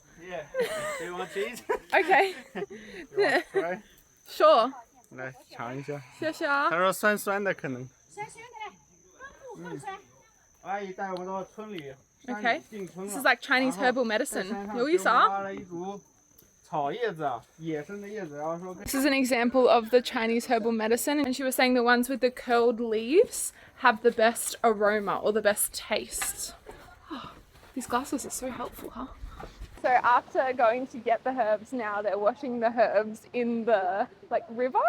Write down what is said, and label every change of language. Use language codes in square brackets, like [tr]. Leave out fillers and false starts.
[en] Yeah. Do you want cheese? Okay. You want to try? Sure. [zh] 来尝一下。谢谢啊。他说酸酸的可能。酸酸的嘞，阿姨带我们到村里。 Okay. [en] This is like Chinese herbal medicine. [zh] 有意思啊。挖了一株草叶子，野生的叶子，然后说。 [en] This is an example of the Chinese herbal medicine, and she was saying the ones with the curled leaves have the best aroma or the best taste. Oh, these glasses are so helpful, huh? So after going to get the herbs, now they're washing the herbs in the like river.